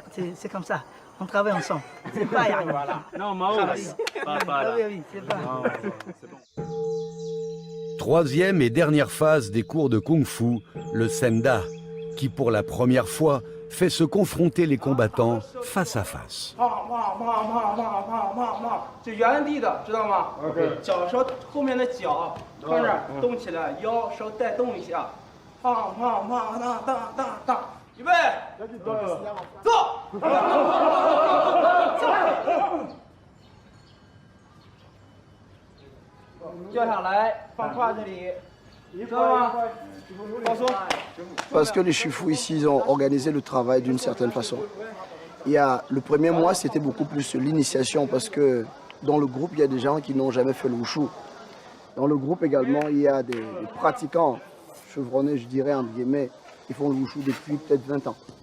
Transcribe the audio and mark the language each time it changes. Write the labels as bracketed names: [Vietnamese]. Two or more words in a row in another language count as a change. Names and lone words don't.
[French] C'est comme ça. On travaille ensemble. C'est pas voilà. Non, oui, c'est pas. Troisième et dernière phase des cours de Kung-Fu, le Senda, qui pour la première fois fait se confronter les combattants face à face. [Chinese] 就原地的，知道吗？脚手后面的脚穿着动起来，腰手带动一下，当当当当当当当，预备，走，掉下来，放胯这里，知道吗？放松。 [French] Parce que les Shifu ici, ils ont organisé le travail d'une certaine façon. Le premier mois, c'était beaucoup plus l'initiation parce que dans le groupe, il y a des gens qui n'ont jamais fait le wushu. Dans le groupe également, il y a des pratiquants chevronnés, je dirais, entre guillemets, qui font le wushu depuis peut-être 20 ans.